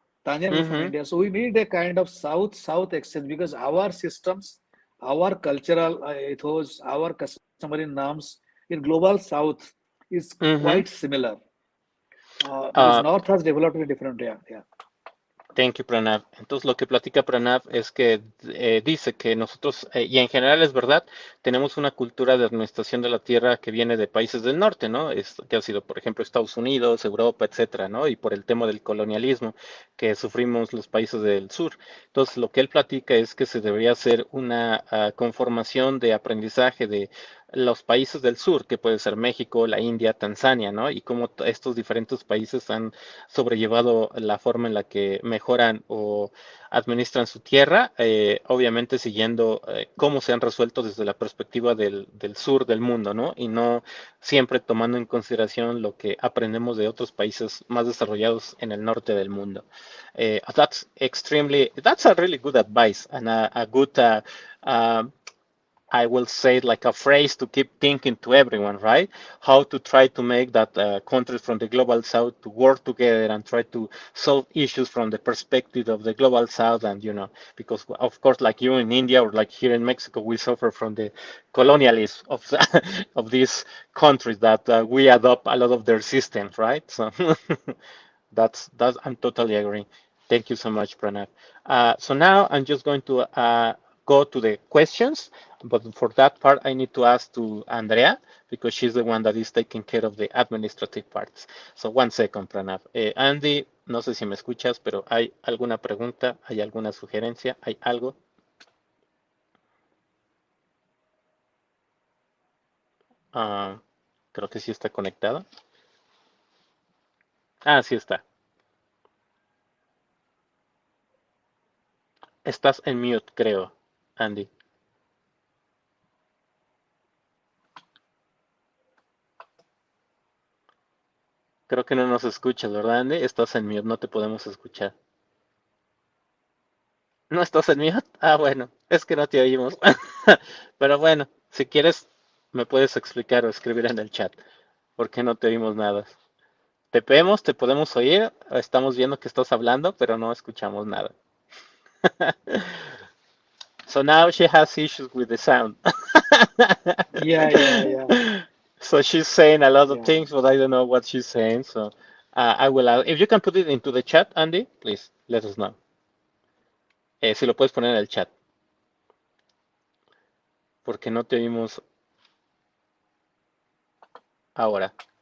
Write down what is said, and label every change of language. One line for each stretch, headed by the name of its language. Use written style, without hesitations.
English: Tanzania learned from Mm-hmm. India. So we need a kind of South-South exchange because our systems, our cultural ethos, our customary norms in global South is Mm-hmm. quite similar. Because Uh, North has developed in a different way. Yeah. Thank you, Pranab.
Spanish: Entonces, lo que platica Pranab es que dice que nosotros, y en general es verdad, tenemos una cultura de administración de la tierra que viene de países del norte, ¿no? Que ha sido, por ejemplo, Estados Unidos, Europa, etcétera, ¿no? Y por el tema del colonialismo que sufrimos los países del sur. Entonces, lo que él platica es que se debería hacer una conformación de aprendizaje de los países del sur, que puede ser México, la India, Tanzania, ¿no? Y cómo estos diferentes países han sobrellevado la forma en la que mejoran o administran su tierra, obviamente siguiendo cómo se han resuelto desde la perspectiva del sur del mundo, ¿no? Y no siempre tomando en consideración lo que aprendemos de otros países más desarrollados en el norte del mundo.
English: That's a really good advice and a good I will say like a phrase to keep thinking to everyone, right? How to try to make that countries from the global south to work together and try to solve issues from the perspective of the global south. And, because of course, like you in India or like here in Mexico, we suffer from the colonialism of of these countries that we adopt a lot of their systems, right? So that's I'm totally agree. Thank you so much, Pranab. So now I'm just going to go to the questions, but for that part, I need to ask to Andrea because she's the one that is taking care of the administrative parts. So one second, Pranab.
Spanish: Andy, no sé si me escuchas, pero ¿hay alguna pregunta? ¿Hay alguna sugerencia? ¿Hay algo? Creo que sí está conectada. Ah, sí está. Estás en mute, creo, Andy. Creo que no nos escuchas, ¿verdad, Andy? Estás en mute, no te podemos escuchar. ¿No estás en mute? Ah, bueno, es que no te oímos. Pero bueno, si quieres, me puedes explicar o escribir en el chat. ¿Por qué no te oímos nada? Te vemos, te podemos oír, estamos viendo que estás hablando, pero no escuchamos nada.
English: So now she has issues with the sound. Yeah. So she's saying a lot of Yeah. things, but I don't know what she's saying. So I will, if you can put it into the chat, Andy, please let us know.
Spanish: Si lo puedes poner en el chat. Porque no te oímos ahora.